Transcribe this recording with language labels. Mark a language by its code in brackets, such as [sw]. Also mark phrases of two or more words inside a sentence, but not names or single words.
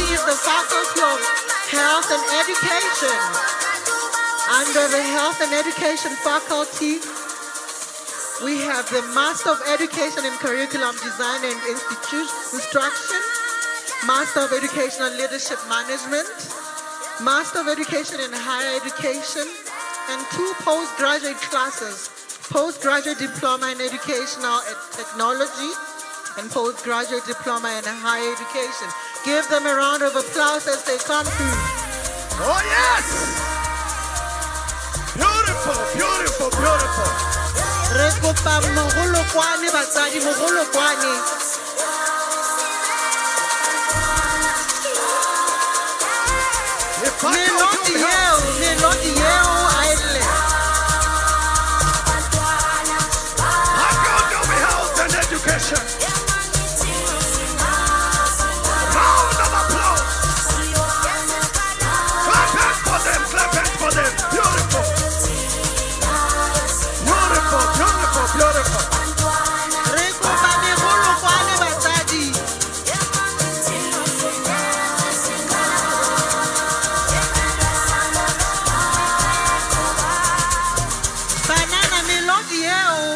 [en] the Faculty of Health and Education. Under the Health and Education Faculty, we have the Master of Education in Curriculum Design and Instruction, Master of Education and Leadership Management, Master of Education in Higher Education, and 2 postgraduate classes, Postgraduate Diploma in Educational Technology and Postgraduate Diploma in Higher Education. Give them a round of applause as they come through. Oh, yes! Beautiful, beautiful, beautiful. [nso] Re kopa mogolokwane batsadi, mogolokwane. Melodi yeo a ele. [en] Faculty of Health and Education. Round of applause. Clap hands for them, clap hands for them. Beautiful. Beautiful, beautiful, beautiful. [nso] Re kopa mogolokwane batsadi. Banana melodi yeo.